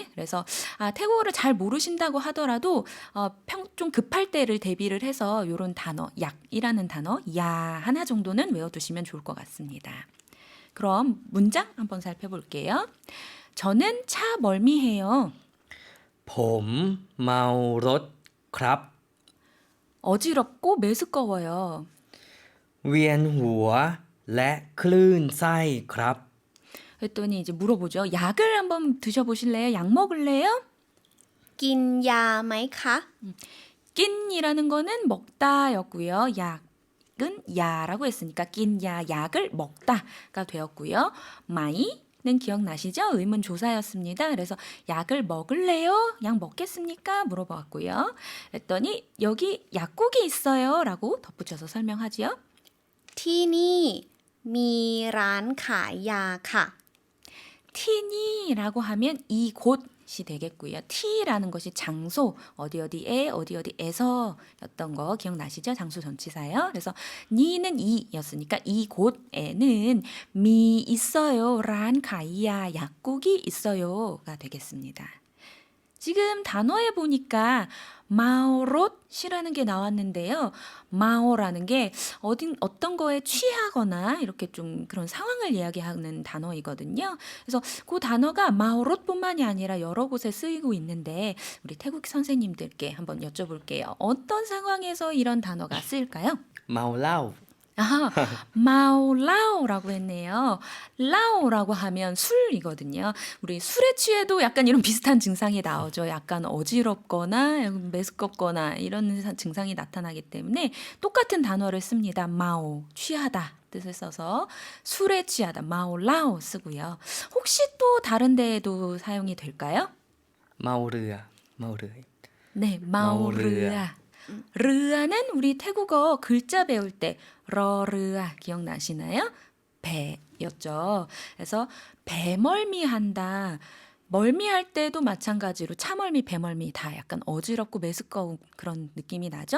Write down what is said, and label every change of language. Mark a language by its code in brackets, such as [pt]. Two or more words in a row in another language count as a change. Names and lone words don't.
[ko] 그래서 태국어를 잘 모르신다고 하더라도 좀 급할 때를 대비를 해서 이런 단어, 약이라는 단어, 야 하나 정도는 외워두시면 좋을 것 같습니다. 그럼 문장 한번 살펴볼게요. 저는 차 멀미해요. [th] ผมเมารถครับ [ko] 어지럽고 메스꺼워요. [th] เวียนหัวและคลื่นไส้ครับ [ko] 그랬더니 이제 물어보죠. 약을 한번 드셔보실래요? 약 먹을래요? [th] กินยาไหมคะ [ko] 낀이라는 거는 먹다였고요. 약은 야라고 했으니까 낀야, 약을 먹다가 되었고요. 마이는 기억나시죠? 의문 조사였습니다. 그래서 약을 먹을래요? 약 먹겠습니까? 물어봤고요. 그랬더니 여기 약국이 있어요 라고 덧붙여서 설명하지요. [th] ที่นี่มีร้านขายยาค่ะ [ko] 티니라고 하면 이곳이 되겠고요. 티라는 것이 장소, 어디 어디에, 어디 어디에서였던 거 기억나시죠? 장소 전치사예요. 그래서 니는 이였으니까 이곳에는 미 있어요. [th] ร้าน ขายยา [ko] 약국이 있어요가 되겠습니다. 지금 단어에 보니까 마오롯이라는 게 나왔는데요. 마오라는 게 어떤 거에 취하거나 이렇게 좀 그런 상황을 이야기하는 단어이거든요. 그래서 그 단어가 마오롯뿐만이 아니라 여러 곳에 쓰이고 있는데 우리 태국 선생님들께 한번 여쭤볼게요. 어떤 상황에서 이런 단어가 쓰일까요? [th] เมาเหล้า [ko] 마오라오라고 했네요. 라오라고 하면 술이거든요. 우리 술에 취해도 약간 이런 비슷한 증상이 나오죠. 약간 어지럽거나 메스껍거나 이런 증상이 나타나기 때문에 똑같은 단어를 씁니다. 마오, 취하다 뜻을 써서 술에 취하다, 마오라오 쓰고요. 혹시 또 다른 데에도 사용이 될까요? [th] เมาเรือเมาเรือ [ko] 네, [th] 마오르아. 마오르아. [ko] 르아는 우리 태국어 글자 배울 때 러르아 기억나시나요? 배였죠. 그래서 배멀미한다. 멀미할 때도 마찬가지로 차멀미, 배멀미 다 약간 어지럽고 메스꺼운 그런 느낌이 나죠.